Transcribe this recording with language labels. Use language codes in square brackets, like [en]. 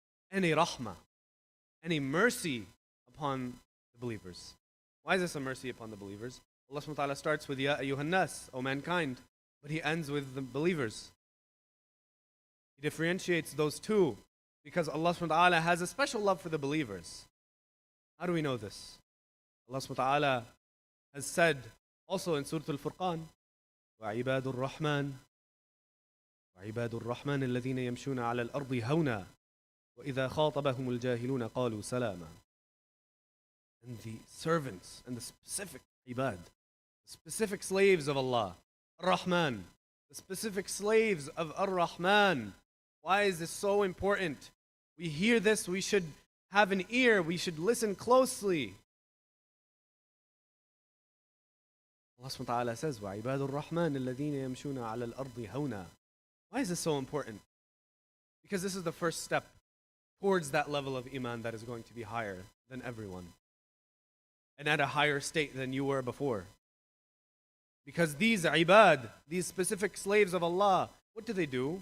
[en] And a rahmah. And a mercy upon the believers. Why is this a mercy upon the believers? Allah subhanahu wa ta'ala starts with [ar] Ya ayyuhan nas, [en] O mankind, but He ends with the believers. He differentiates those two because Allah subhanahu wa ta'ala has a special love for the believers. How do we know this? Allah subhanahu wa ta'ala has said also in Surah Al-Furqan, [ar] وَعِبَادُ الرَّحْمَنِ الَّذِينَ يَمْشُونَ عَلَى الْأَرْضِ هَوْنًا وَإِذَا خَاطَبَهُمُ الْجَاهِلُونَ قَالُوا سَلَامًا. [en] And the servants and the specific ibad, the specific slaves of Allah, Ar-Rahman, the specific slaves of Ar-Rahman. Why is this so important? We hear this, we should have an ear, we should listen closely. Allah subhanahu wa ta'ala says, [ar] وَعِبَادُ الرَّحْمَنِ الَّذِينَ يَمْشُونَ عَلَى الْأَرْضِ هَوْنًا. [en] Why is this so important? Because this is the first step towards that level of iman that is going to be higher than everyone. And at a higher state than you were before. Because these ibad, these specific slaves of Allah, what do?